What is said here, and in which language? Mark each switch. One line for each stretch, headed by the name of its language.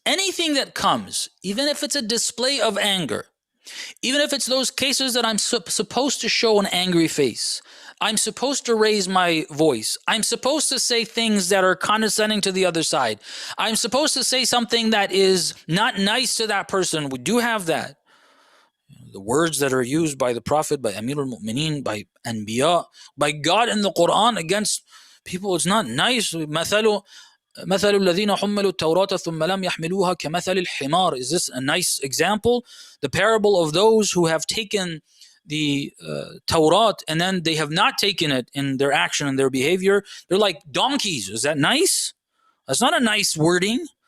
English: Anything that comes, even if it's a display of anger, even if it's those cases that I'm supposed to show an angry face, I'm supposed to raise my voice, I'm supposed to say things that are condescending to the other side, I'm supposed to say something that is not nice to that person. We do have that. The words that are used by the Prophet, by Amir al-Mu'mineen, by Anbiya, by God in the Quran against people, it's not nice.
Arabic: مثل الذين حملوا التوراة ثم لم يحملوها كمثل الحمار.
English: Is this a nice example? The parable of those who have taken the Torah and then they have not taken it in their action and their behavior. They're like donkeys. Is that nice? That's not a nice wording.